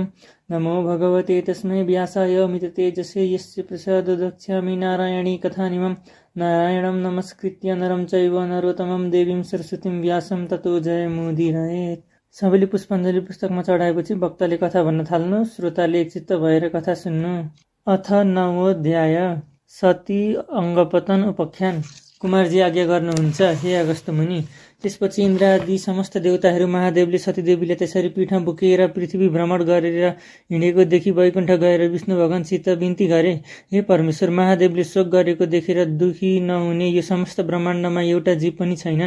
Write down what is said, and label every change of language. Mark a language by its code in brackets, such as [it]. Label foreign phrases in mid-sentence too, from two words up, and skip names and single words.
[sa] नमो भगवते तस्मै व्यासाय अमिततेजसे यस्य प्रसाददक्ष्यामि नारायणी कथानिमं। नारायणं नमस्कृत्य नरं चैव नरोत्तमं देवीं सरस्वतीं व्यासं ततो जयमुदीरयेत्। [ne] सबैले पुष्पाञ्जली पुस्तकमा चढाएपछि वक्ताले कथा भन्न थाल्नु। श्रोताले एकचित्त भएर कथा सुन्नु। [sa] अथ नवोऽध्याय। सती अङ्गपतन उपाख्यान। [ne] कुमारजी आज्ञा गर्नुहुन्छ हे अगस्त्य मुनि। त्यसपछि इन्द्रादि समस्त देवताहरू महादेवले सतीदेवीलाई त्यसरी पीठमा बोकेर पृथ्वी भ्रमण गरेर हिँडेको देखि वैकुण्ठ गएर विष्णु भगवानसित बिन्ती गरे। हे परमेश्वर, महादेवले शोक गरेको देखेर दुखी नहुने यो समस्त ब्रह्माण्डमा एउटा जीव पनि छैनन्।